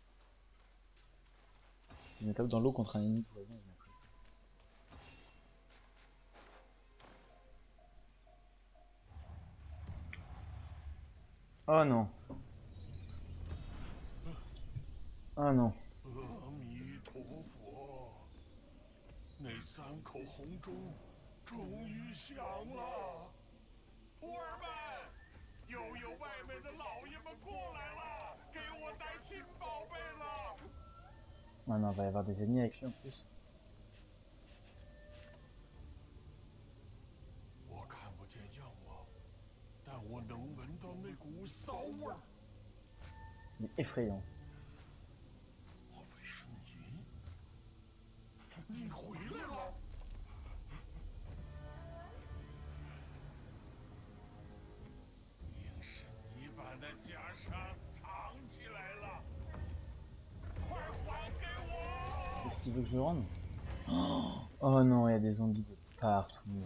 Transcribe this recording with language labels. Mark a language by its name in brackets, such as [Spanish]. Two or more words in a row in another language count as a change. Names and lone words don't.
[French] Si je me tape dans l'eau contre un ennemi poison, je mettrai ça. Oh non. Oh non. [Chinese] 阿弥陀佛，那3口红钟终于响了。徒儿们，又有外面的老爷们过来了，给我带新宝贝了。 [French] Maintenant, il va y avoir des ennemis avec lui en plus. [Chinese] 我看不见样貌，但我能闻到那股骚味儿。 [French] Il est effrayant. [Chinese] 莫非是你？你回来了！硬是你把那袈裟藏起来了，快还给我！ [French] Qu'est-ce qu'il veut que je lui rende? Oh non, il y a des zombies de partout.